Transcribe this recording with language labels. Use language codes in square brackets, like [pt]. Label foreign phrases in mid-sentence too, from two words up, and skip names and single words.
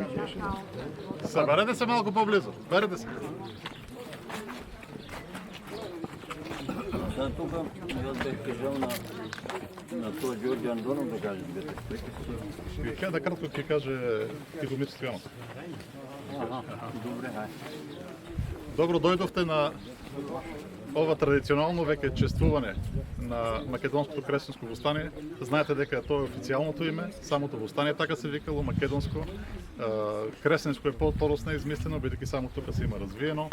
[bg] Съберете се малко по-близо. Берете се. Тук аз бях кажал на този Георги Андонов да каже двете. Да кратко ти каже Тихомир Стоянов. Добре, хай. [mk] Добро дојдовте на ова традиционално веќе чествување на македонското кресенско востание. Знаете дека тоа е официјалното име, самото востание така се викало, македонско. Кресенско е по-подосно измислено, бидејќи само тука се има развиено.